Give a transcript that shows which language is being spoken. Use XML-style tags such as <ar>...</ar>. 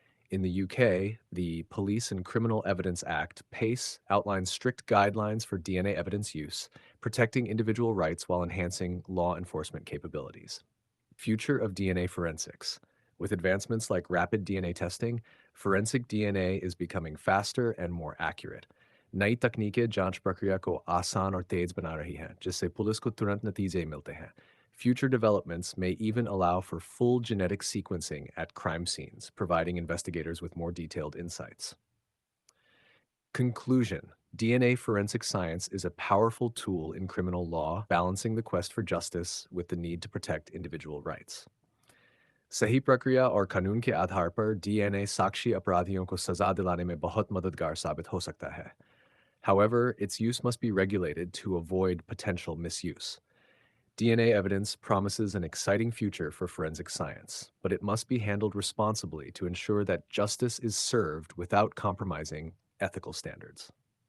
<en>In the UK, the Police and Criminal Evidence Act, PACE, outlines strict guidelines for DNA evidence use, protecting individual rights while enhancing law enforcement capabilities. Future of DNA forensics. With advancements like rapid DNA testing, forensic DNA is becoming faster and more accurate.</en> <hi>नई तकनीकें जांच प्रक्रिया को आसान और तेज बना रही हैं, जिससे पुलिस को तुरंत नतीजे मिलते हैं.</hi> <en>Future developments may even allow for full genetic sequencing at crime scenes, providing investigators with more detailed insights. Conclusion. DNA forensic science is a powerful tool in criminal law, balancing the quest for justice with the need to protect individual rights.</en> <hi>सही प्रक्रिया और कानून के आधार पर DNA साक्षी अपराधियों को सजा दिलाने में बहुत मददगार साबित हो सकता है.</hi> <en>However, its use must be regulated to avoid potential misuse. DNA evidence promises an exciting future for forensic science, but it must be handled responsibly to ensure that justice is served without compromising ethical standards.</en>